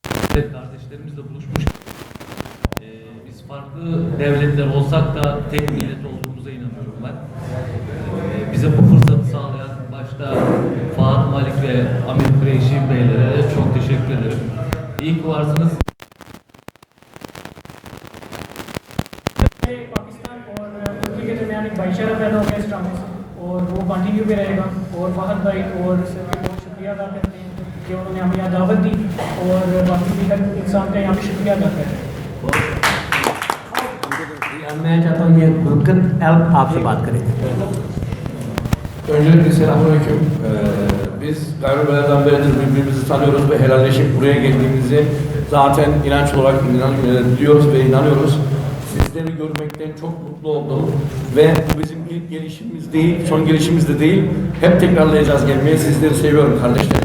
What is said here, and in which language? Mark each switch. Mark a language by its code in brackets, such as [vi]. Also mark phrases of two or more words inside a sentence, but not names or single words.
[tr] Evet, kardeşlerimizle buluşmuş. Biz farklı devletler olsak da tek millet olduğumuza inanıyorum ben. Bize bu fırsatı sağlayan başta Fuat Malik ve Amir Kureyşi beylere de çok teşekkür ederim. İyi ki varsınız. [hi] पाकिस्तान और तुर्की के दरमियान एक भाईचारा पैदा हो गया इस ड्रामे से और वो कंटिन्यू भी रहेगा और फहद भाई और सर भी बहुत शुक्रिया अदा करते हैं कि उन्होंने हमें यहाँ दावत दी और बाकी भी हर इंसान का यहाँ पे शुक्रिया अदा करते हैं। मैं चाहता हूँ ये गुरकन एल्प आपसे बात करें। [tr] Öncelikle selamünaleyküm. Biz gayrimelerden beridir birbirimizi tanıyoruz ve helalleşip buraya geldiğimizi zaten inanç olarak biliyoruz ve inanıyoruz. Sizleri görmekten çok mutlu oldum ve bu bizim ilk gelişimiz değil, son gelişimiz de değil. Hep tekrarlayacağız gelmeyi. Sizleri seviyorum kardeşlerim.